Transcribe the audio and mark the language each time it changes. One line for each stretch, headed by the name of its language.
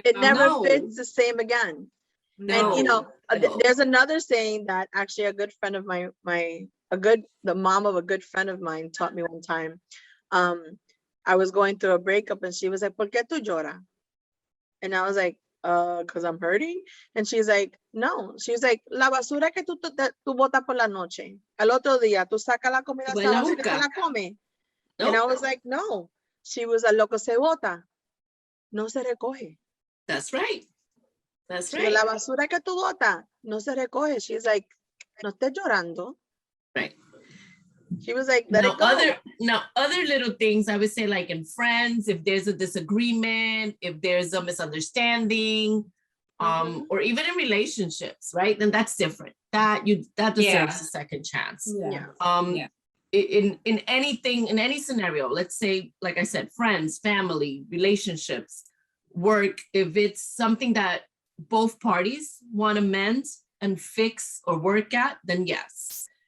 English: it never fits the same again. No. And you know, there's another saying that actually a good friend of the mom of a good friend of mine taught me one time. I was going through a breakup, and she was like,
Spanish: "¿Por qué tú lloras?"
English: And I was like, because I'm hurting. And she's like, no. She's like,
Spanish: la basura que tú botas por la noche. Al otro día, tú sacas la comida esa basura y te la comes.
English: And I was like, no. She was like,
Spanish: lo que se bota, no se recoge.
English: That's right. That's right.
Spanish: La basura que tú botas, no se recoge.
English: She's like,
Spanish: no estés llorando.
English: Right. She was like, let it go. Other little things I would say, like in friends, if there's a disagreement, if there's a misunderstanding, or even in relationships, right? Then that's different. That deserves a second chance. In anything, in any scenario, let's say, like I said, friends, family, relationships, work, if it's something that both parties want to mend and fix or work at, then yes.